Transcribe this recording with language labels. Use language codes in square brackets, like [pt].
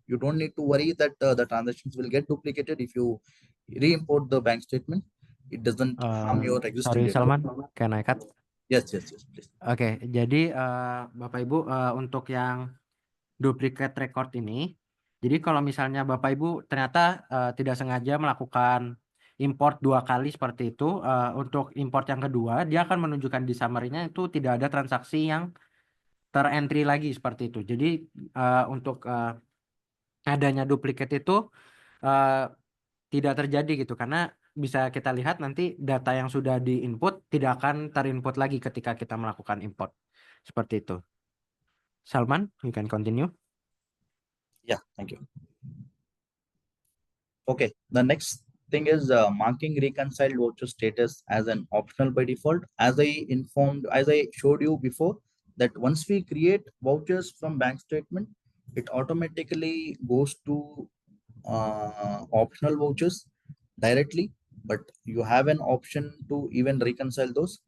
[en] You don't need to worry that the transactions will get duplicated if you re-import the bank statement. It doesn't harm your existing data. Salman, can I cut? Yes, please. [id] Oke, jadi Bapak Ibu untuk yang duplicate record ini, jadi kalau misalnya Bapak Ibu ternyata tidak sengaja melakukan import 2 kali seperti itu, untuk import yang kedua dia akan menunjukkan di summary-nya itu tidak ada transaksi yang terentry lagi seperti itu. Jadi untuk adanya duplicate itu tidak terjadi gitu karena bisa kita lihat nanti data yang sudah di-input tidak akan terinput lagi ketika kita melakukan import. Seperti itu. [en] Salman, you can continue. Yeah, thank you. Okay, the next thing is marking reconciled voucher status as an optional by default. As I showed you before, that once we create vouchers from bank statement, it automatically goes to optional vouchers directly, but you have an option to even reconcile those.